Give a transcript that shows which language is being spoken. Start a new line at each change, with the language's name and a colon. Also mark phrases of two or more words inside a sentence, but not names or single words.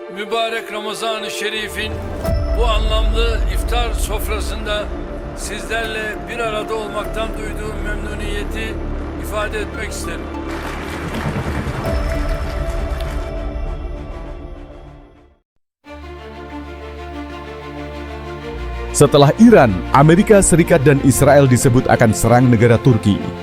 Turkish: mübarek Ramazan-ı Şerif'in bu anlamlı iftar sofrasında sizlerle bir arada olmaktan duyduğum memnuniyeti ifade etmek isterim.
Indonesian: Setelah Iran, Amerika Serikat dan Israel disebut akan serang negara Turki.